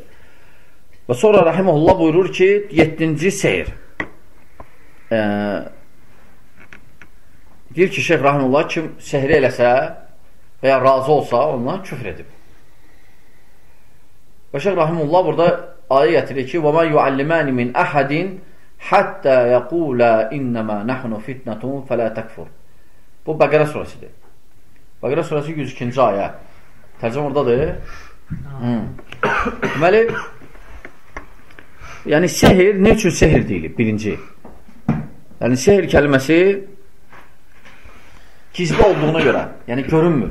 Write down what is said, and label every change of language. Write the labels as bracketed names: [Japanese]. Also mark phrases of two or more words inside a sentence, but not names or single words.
[Azerbaijani] Və sonra Rəhiməhullah buyurur ki, 7-ci seyir. Deyir ki, Şeyx Rəhiməhullah kim sehri eləsə və ya razı olsa, ondan küfr edib. Və Şeyx Rəhiməhullah burada ayə gətirir ki, [Arabic] وَمَا يُعَلِّمَانِ مِنْ أَحَدٍ حَتَّى يَقُولَ إِنَّمَا نَحْنُ فِتْنَةٌ فَلَا تَكْفُرْ. [Azerbaijani] Bu Bəqərə surəsidir. Bəqərə surəsi 102-ci ayə. Tərcəm oradadır. Deməli, yəni sehir, nə üçün sehir deyilib? Birinci. Yəni sehir kəlməsi gizli olduğuna görə, yəni görünmür.